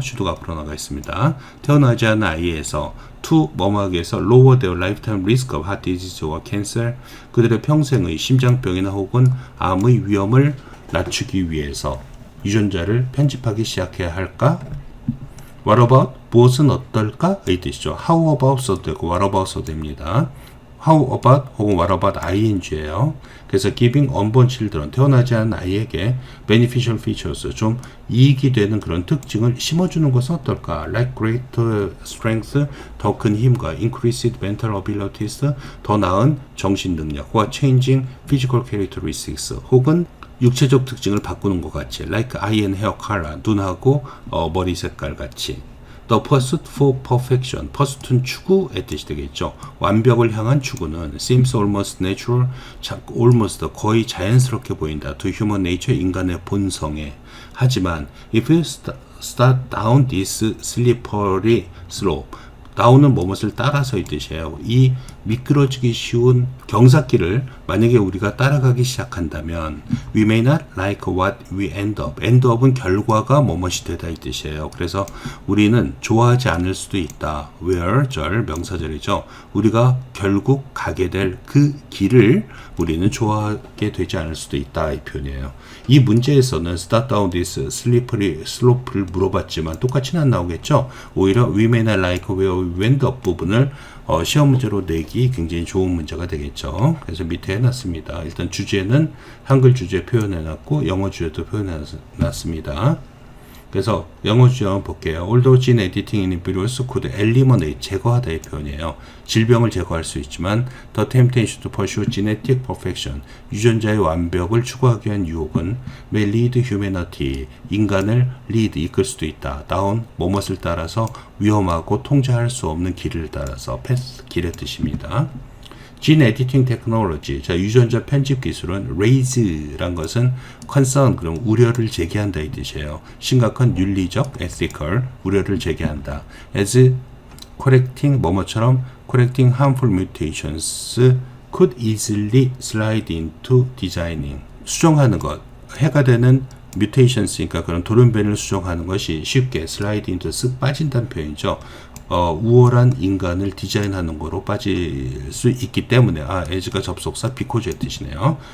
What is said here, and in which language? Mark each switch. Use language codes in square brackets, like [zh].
[ko] 슈드가 앞으로 나가 있습니다. 태어나지 않은 아이에서 to 뭐뭐하기 위해서 [en] lower their lifetime risk of heart disease [ko] 와 cancer, 그들의 평생의 심장병이나 혹은 암의 위험을 낮추기 위해서 유전자를 편집하기 시작해야 할까? [en] What about? [ko] 무엇은 어떨까? 의 뜻이죠. [en] How about [ko] 써도 되고 [en] what about [ko] 써도 됩니다. [en] How about [ko] 혹은 [en] what about [ko] ing예요. 그래서 [en] giving unborn children, [ko] 태어나지 않은 아이에게 [en] beneficial features, [ko] 좀 이익이 되는 그런 특징을 심어주는 것은 어떨까? [en] Like greater strength, [ko] 더 큰 힘과 [en] increased mental abilities, [ko] 더 나은 정신 능력과 [en] changing physical characteristics, [ko] 혹은 육체적 특징을 바꾸는 것 같이 [en] like eye and hair color, [ko] 눈하고 머리 색깔 같이. [en] The pursuit for perfection, [ko] pursuit은 추구의 뜻이 되겠죠. 완벽을 향한 추구는 [en] seems almost natural, [ko] almost 거의 자연스럽게 보인다. [en] To human nature, [ko] 인간의 본성에. 하지만 [en] if you start down this slippery slope, [ko] 다운은 뭐뭇을 따라서의 뜻이에요. 이 미끄러지기 쉬운 경사길을 만약에 우리가 따라가기 시작한다면 [en] we may not like what we end up. [ko] end up은 결과가 뭐뭇이 되다 이 뜻이에요. 그래서 우리는 좋아하지 않을 수도 있다. where 절 명사절이죠. 우리가 결국 가게 될 그 길을 우리는 좋아하게 되지 않을 수도 있다 이 표현이에요. 이 문제에서는 [en] start down this slippery slope [ko] 를 물어봤지만 똑같이는 안 나오겠죠. 오히려 [en] we may not like where we end up [ko] 부분을 시험 문제로 내기 굉장히 좋은 문제가 되겠죠. 그래서 밑에 해놨습니다. 일단 주제는 한글 주제 표현해놨고 영어 주제도 표현해놨습니다. 그래서 영어 주제 한번 볼게요. [en] Although gene editing inhibitors could eliminate, [ko] 제거하다의 표현이에요. 질병을 제거할 수 있지만 [en] the temptation to pursue genetic perfection, [ko] 유전자의 완벽을 추구하기 위한 유혹은 [en] may lead humanity, [ko] 인간을 lead, 이끌 수도 있다. down, 뭐뭇을 따라서 위험하고 통제할 수 없는 길을 따라서 path, 길의 뜻입니다. [en] Gene editing technology, [ko] 자, 유전자 편집 기술은 raise란 것은 concern, 그럼 우려를 제기한다 이 뜻이에요. 심각한 윤리적, ethical, 우려를 제기한다. [en] as correcting, [ko] 뭐뭐처럼 [en] correcting harmful mutations could easily slide into designing. [ko] 수정하는 것, 해가 되는 mutations니까 그런 돌연변이를 수정하는 것이 쉽게 [en] slide into, [ko] 쓱 빠진다는 표현이죠. 우월한 인간을 디자인하는 거로 빠질 수 있기 때문에 as가 접속사 because의 뜻이네요.